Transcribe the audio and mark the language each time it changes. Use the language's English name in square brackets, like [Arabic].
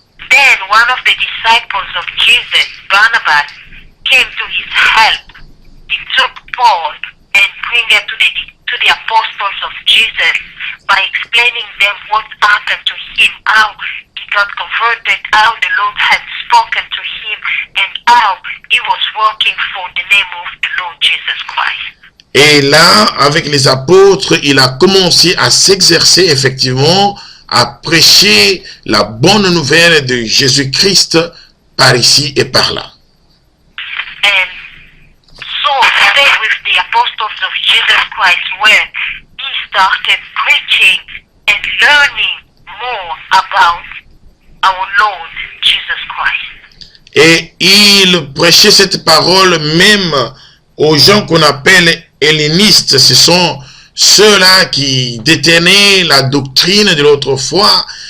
[English] Then one of the disciples of Jesus, Barnabas, came to his help. He took Paul and bring him to the apostles of Jesus by explaining them what happened to him, how he got converted, how the Lord had spoken to him, and how he was working for the name of the Lord Jesus Christ. [French] Et là, avec les apôtres, il a commencé à s'exercer effectivement, à prêcher la bonne nouvelle de Jésus-Christ par ici et par là. [English] And so stayed with the apostles of Jesus Christ where he started preaching and learning more about our Lord Jesus Christ. [French] Et il prêchait cette parole même aux gens qu'on appelle hellénistes. Ce sont ceux-là qui détenaient la doctrine de l'autrefois